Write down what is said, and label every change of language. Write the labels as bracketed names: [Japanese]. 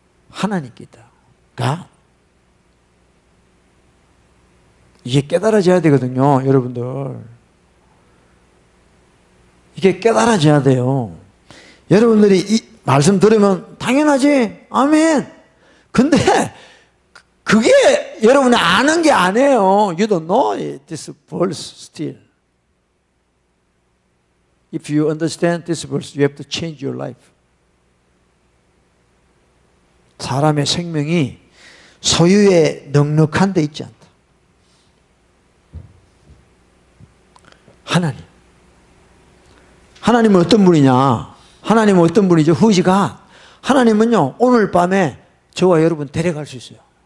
[Korean] 하나님께 있다. 가 이게 깨달아져야 되거든요, 여러분들. 이게 깨달아져야 돼요. 여러분들이 이 말씀 들으면 당연하지. 아멘. 근데 그게 여러분이 아는 게 아니에요. [English] You don't know this verse still. If you understand this verse, you have to change your life. [Korean] 사람의 생명이 소유에 넉넉한 데 있지 않다. 하나님은 어떤 분이냐? 하나님은 어떤 분이죠? 후지가. 하나님은요, 오늘 밤에 저와 여러분 데려갈 수 있어요.